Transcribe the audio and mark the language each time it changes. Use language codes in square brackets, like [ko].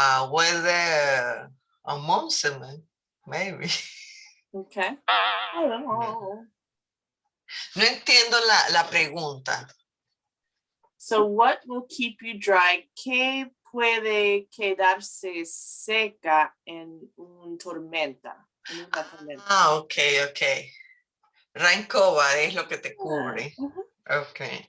[en] Whether a monster, maybe. Okay. I don't know. [es] No entiendo la pregunta. [en] So what will keep you dry? [es] ¿Qué puede quedarse seca en una tormenta? [en] Okay. [es] Rain cover es lo que te cubre. [en] Okay.